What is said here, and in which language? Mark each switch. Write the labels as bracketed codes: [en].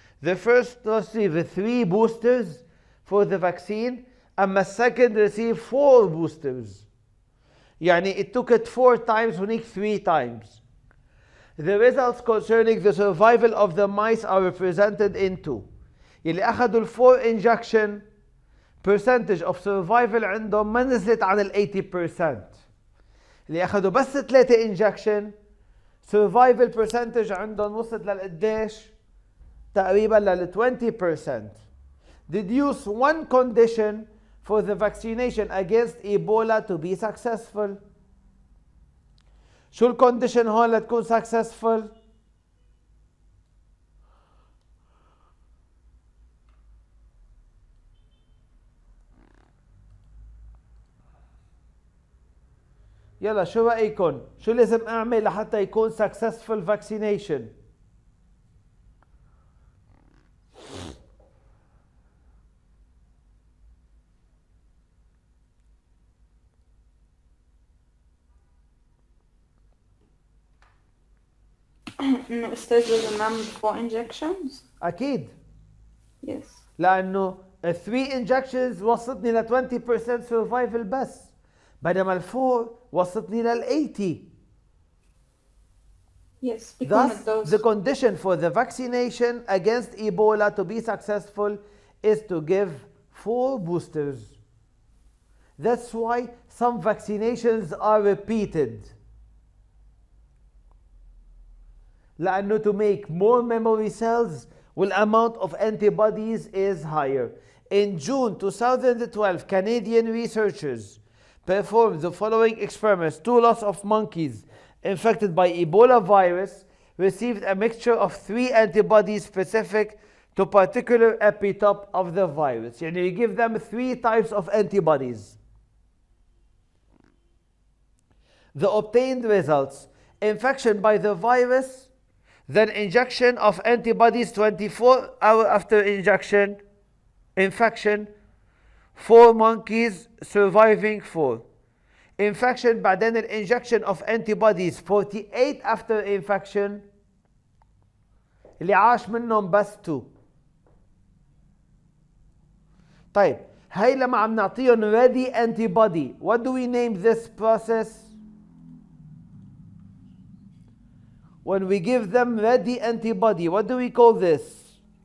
[en] The first received 3 boosters for the vaccine, and the second received 4 boosters. يعني it took it 4 times, هناك 3 times. The results concerning the survival of the mice are represented in 2. [ar] اللي أخذوا 4 [en] injection percentage of survival [ar] عندهم ما نزلت عن 80%. اللي أخذوا بس 3 injection [en] survival percentage [ar] عندهم وصلت للقديش؟ تقريبا لل 20%. [en] Deduce one condition for the vaccination against Ebola to be successful. [ar] شو الكونديشن هون لتكون successful؟ يلا شو رأيكم؟ شو لازم أعمل لحتى يكون successful vaccination؟ إنه أستاذ لازم نعمل 4 injections. أكيد. [en] Yes. [ar] لأنه 3 injections وصلتني ل 20% survival بس، بينما ال 4 وصلتني لل 80. [en] Yes, Thus, those. the condition for the vaccination against Ebola to be successful is to give 4 boosters. That's why some vaccinations are repeated. لأنه to make more memory cells, the amount of antibodies is higher. In June 2012, Canadian researchers performed the following experiments. 2 lots of monkeys infected by Ebola virus received a mixture of 3 antibodies specific to particular epitope of the virus. يعني you give them 3 types of antibodies. The obtained results: infection by the virus, then injection of antibodies 24 hours after injection, infection, 4 monkeys surviving 4. [ar] Infection بعدين الانجكشن [en] of antibodies 48 after infection [ar] اللي عاش منهم بس 2. طيب هاي لما عم نعطيهم [en] ready antibody, what do we name this process? When we give them ready antibody, what do we call this?